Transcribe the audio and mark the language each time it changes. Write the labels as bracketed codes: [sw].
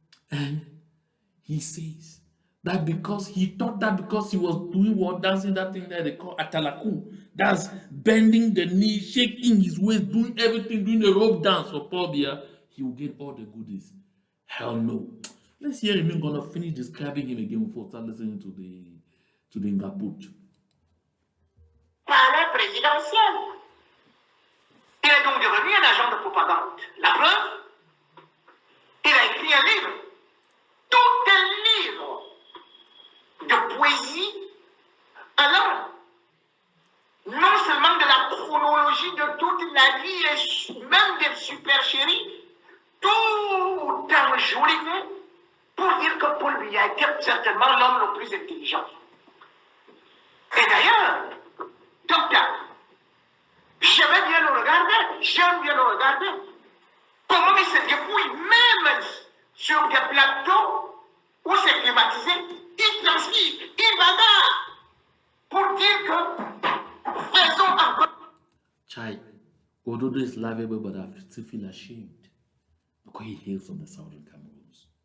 [en] And he says that because he thought that because he was doing what, dancing that thing that they call atalaku, that's bending the knee, shaking his waist, doing everything, doing a rope dance for Paul Bia, he will get all the goodies. Hell no. Let's hear him gonna finish describing him again before start listening to the Ngaput. [fr] Palais présidentiel. Il est donc devenu un agent de propagande. La preuve, il a écrit un livre. Tout un livre de poésie allant non seulement de la chronologie de toute la vie et même des super chéris, tout enjolivé pour dire que Paul Biya était certainement l'homme le plus intelligent. Et d'ailleurs, docteur, j'aime bien le regarder, comment il se dépouille même sur des plateaux où c'est climatisé, il transpire, il bagarre pour dire que faisons encore. [en] Chai, although this is lovable, but I still feel ashamed because he hails from the southern Cameroons.